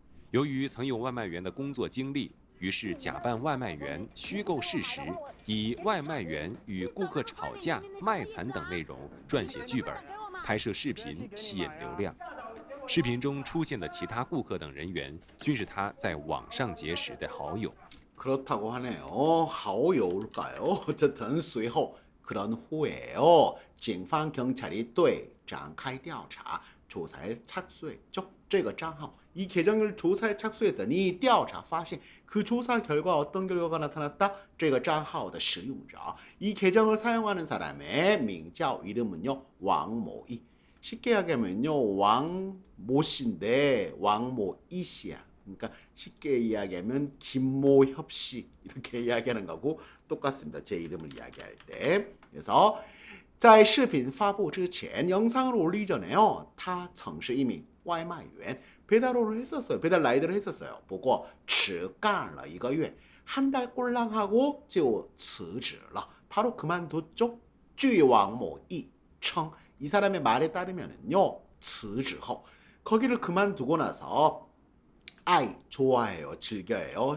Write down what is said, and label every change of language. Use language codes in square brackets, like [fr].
[zh] 由于曾有外卖员的工作经历，于是假扮外卖员，虚构事实，以外卖员与顾客吵架、卖惨等内容撰写剧本。拍摄视频吸引流量，视频中出现的其他顾客等人员均是他在网上结识的好友。 [ko] 그렇다고 하네요. 好友일까요? 어쨌든 随后 그런 후에요. 警方 경찰이 [zh] 对展开调查 [ko] 조사에 착수했죠. [zh] 这个账号 [ko] 이 계정을 조사에 착수했더니 [zh] 调查发现 [ko] 그 조사 결과 어떤 결과가 나타났다? [zh] 这个账号的使用者 [ko] 이 계정을 사용하는 사람의 [zh] 名叫 [ko] 이름은요. 왕모이. 쉽게 얘기하면요. 왕모씨인데 왕모이씨야. 그러니까 쉽게 이야기하면 김모협 씨 이렇게 이야기하는 거고 똑같습니다. 제 이름을 이야기할 때. 그래서 [zh] 在视频发布之前 [ko] 영상을 올리기 전에요. [zh] 他曾是一名外卖员 [ko] 배달원을 했었어요. 배달 라이더를 했었어요. 보고 [zh] 只干了一个月 [ko] 한 달 꼴랑 하고 [zh] 就辞职了 [ko] 바로 그만뒀죠. [zh] 据王某义称 [ko] 이 사람의 말에 따르면은요. [zh] 辞职后 [ko] 거기를 그만두고 나서 아이 좋아해요. 즐겨요.